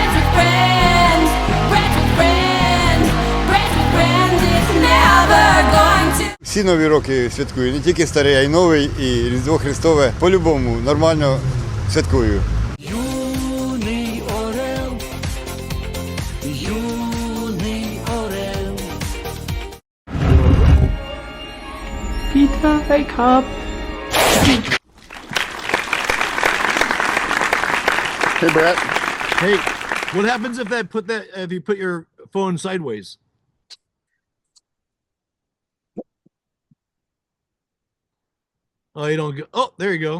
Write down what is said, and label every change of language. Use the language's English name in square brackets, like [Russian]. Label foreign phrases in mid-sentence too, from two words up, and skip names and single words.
[Ukrainian] Всі нові роки святкую, не тільки старий, а й новий, і Різдво Христове по-любому нормально святкую. Юний орел, юний орел. [English] Peter, hey Cobb. Hey, Brett. Hey, what happens if you put your phone sideways? Oh, you don't go. Oh, there you go.